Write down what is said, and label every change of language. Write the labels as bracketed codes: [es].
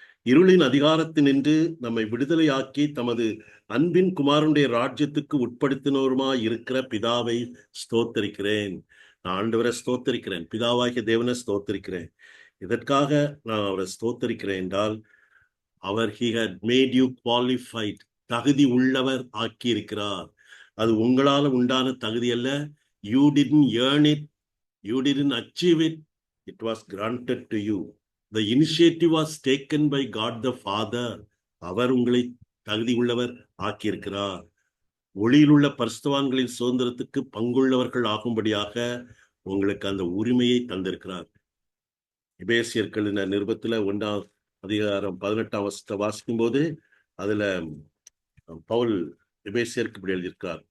[ta] இருளின் அதிகாரத்தினின்று நம்மை விடுதலையாக்கி தமது அன்பின் குமாரனுடைய ராஜ்யத்துக்கு உட்படுத்தினோருமாய் இருக்கிற பிதாவை ஸ்தோத்தரிக்கிறேன். நான் ஆண்டவரை ஸ்தோத்தரிக்கிறேன், பிதாவாகிய தேவனை ஸ்தோத்தரிக்கிறேன். இதற்காக நான் அவரை ஸ்தோத்தரிக்கிறேன் என்றால், அவர் [en] he had made you qualified, [ta] தகுதி உள்ளவர் ஆக்கி இருக்கிறார். அது உங்களால உண்டான தகுதி அல்ல. [en] You didn't earn it, you didn't achieve it, it was granted to you. The initiative was taken by God the Father. [ta] அவர் உங்களை தகுதி உள்ளவர் ஆக்கியிருக்கிறார். ஒளியில் உள்ள பரிசுத்தவான்களின் சுதந்திரத்துக்கு பங்குள்ளவர்கள் ஆகும்படியாக உங்களுக்கு அந்த உரிமையை தந்திருக்கிறார். எபேசியர்கள் நிருபத்துல 1ஆம் அதிகாரம் 18ஆம் வசனத்தை வாசிக்கும் போது அதுல பவுல் எபேசியருக்கு இப்படி எழுதியிருக்கிறார்.